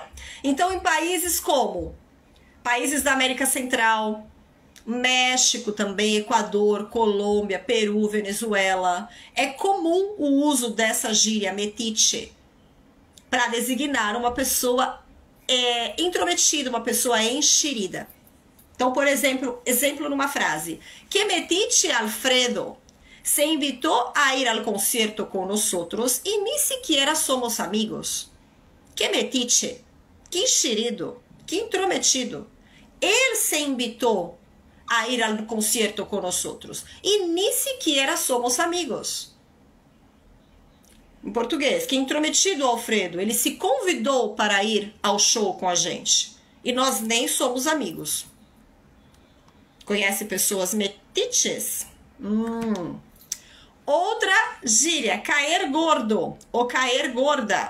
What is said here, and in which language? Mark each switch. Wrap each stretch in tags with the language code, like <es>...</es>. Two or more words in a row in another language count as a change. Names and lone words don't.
<pt>Então, em países como países da América Central, México também, Equador, Colômbia, Peru, Venezuela, é comum o uso dessa gíria metiche para designar uma pessoa intrometida, uma pessoa enxerida. Então, por exemplo numa frase.</pt> <es>Que metiche Alfredo se invitou a ir al concierto con nosotros y ni siquiera somos amigos.</es> <pt>Que metiche, que enxerido, que intrometido.</pt> <es>Ele se invitou a ir al concierto con nosotros y ni siquiera somos amigos.</es> <pt>Em português, que intrometido Alfredo, ele se convidou para ir ao show com a gente e nós nem somos amigos. Conhece pessoas metiches? Outra gíria, cair gordo ou cair gorda.</pt>